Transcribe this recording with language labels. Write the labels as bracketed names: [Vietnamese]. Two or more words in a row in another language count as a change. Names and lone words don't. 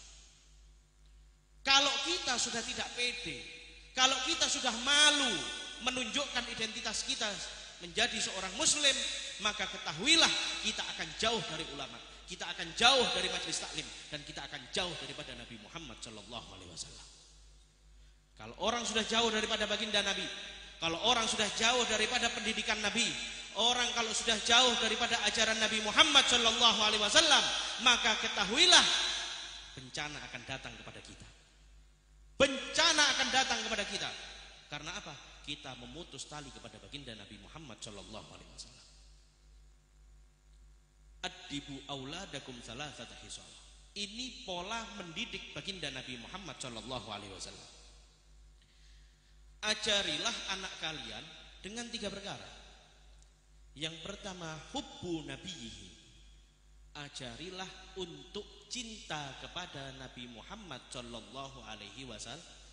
[Indonesian] Kalau kita sudah tidak pede, kalau kita sudah malu menunjukkan identitas kita menjadi seorang muslim, maka ketahuilah kita akan jauh dari ulama, kita akan jauh dari majelis taklim, dan kita akan jauh daripada Nabi Muhammad [Arabic] صلى الله عليه وسلم. [Indonesian] Kalau orang sudah jauh daripada baginda Nabi, kalau orang sudah jauh daripada pendidikan Nabi, orang kalau sudah jauh daripada ajaran Nabi Muhammad [Arabic] صلى الله عليه وسلم, [Indonesian] maka ketahuilah bencana akan datang kepada kita. Bencana akan datang kepada kita. Karena apa? Kita memutus tali kepada baginda Nabi Muhammad [Arabic] صلى الله عليه وسلم. أدبوا أولادكم ثلاث خصال. [Indonesian] Ini pola mendidik baginda Nabi Muhammad [Arabic] صلى الله عليه وسلم. [Indonesian] Ajarilah anak kalian dengan 3 perkara. Yang pertama, [Arabic] حب نبيه. [Indonesian] Ajarilah untuk cinta kepada Nabi Muhammad [Arabic] صلى الله عليه وسلم.